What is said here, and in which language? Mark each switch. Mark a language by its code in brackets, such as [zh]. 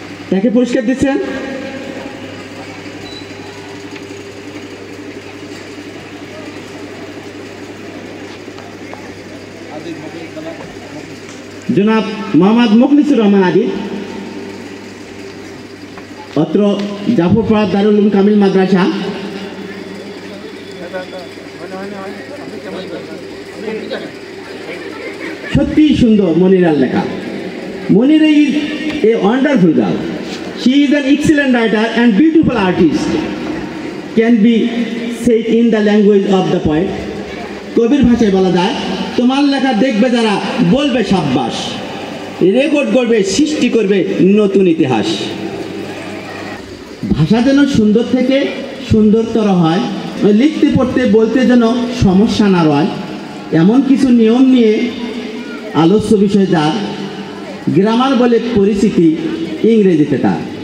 [bn] তাকে পুরস্কার দিচ্ছেন জনাব মোহাম্মদ মুখলিসুর রহমান আদিব। অত্র জাফরপাড়া দারুল উলুম কামিল মাদ্রাসা সত্যি সুন্দর মনিরার লেখা। [en] Monira is a wonderful girl. She is an excellent writer and beautiful artist. Can be said in the language of the poet. [bn] কবির ভাষায় বলা যায়, তোমার লেখা দেখবে যারা বলবে সাব্বাস, রেকর্ড করবে, সৃষ্টি করবে নতুন ইতিহাস। ভাষা যেন সুন্দর থেকে সুন্দরতর হয়, লিখতে পড়তে বলতে যেন সমস্যা না হয়, এমন কিছু নিয়ম নিয়ে আলোচ্য বিষয় যার গ্রামার বলে পরিচিতি ইংরেজিতে তার।